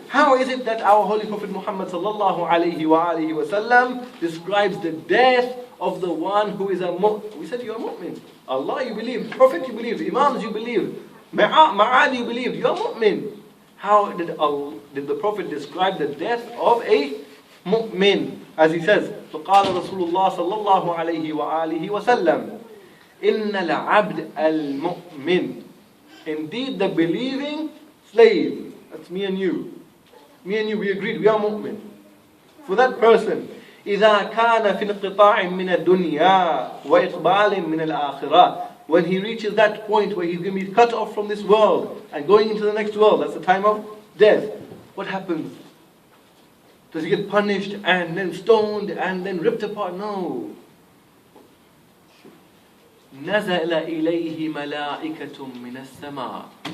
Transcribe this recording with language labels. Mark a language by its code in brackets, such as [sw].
[en] How is it that our Holy Prophet Muhammad sallallahu alayhi wa alihi wa sallam describes the death of the one who is a mu'min? We said you are mu'min. Allah you believe, Prophet you believe, Imams you believe, Ma'ad you believe, you are mu'min. How did the Prophet describe the death of a mu'min? As he says, [ar] فَقَالَ رَسُولُ اللَّهِ صَلَّى اللَّهُ عَلَيْهِ وَآلِهِ وَسَلَّمَ إِنَّ الْعَبْدَ الْمُؤْمِنِ. [en] Indeed the believing slave, that's me and you. Me and you, we agreed, we are mu'min. For that person, [ar] إِذَا كَانَ فِي انْقِطَاعٍ مِنَ الدُّنْيَا وَإِقْبَالٍ مِنَ الْآخِرَةِ. [en] When he reaches that point where he's going to be cut off from this world and going into the next world, that's the time of death. What happens? Does he get punished and then stoned and then ripped apart? No. [ar] نَزَلَ إِلَيْهِ مَلَائِكَةٌ مِنَ السَّمَاءِ.